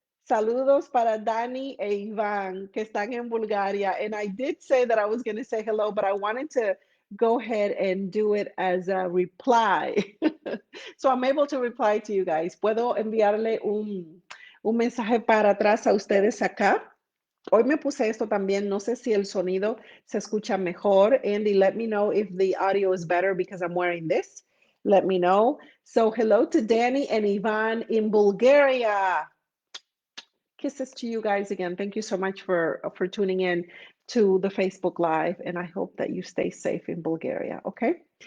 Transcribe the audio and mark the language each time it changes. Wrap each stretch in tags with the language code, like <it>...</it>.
<es>Saludos para Dani e Iván, que están en Bulgaria.</es> <en>And I did say that I was going to say hello, but I wanted to go ahead and do it as a reply. So I'm able to reply to you guys.</en> <es>Puedo enviarle un mensaje para atrás a ustedes acá. Hoy me puse esto también. No sé si el sonido se escucha mejor.</es> <en>Andy, let me know if the audio is better because I'm wearing this. Let me know. So hello to Danny and Ivan in Bulgaria. Kisses to you guys again. Thank you so much for tuning in to the Facebook Live, and I hope that you stay safe in Bulgaria. Okay.</en>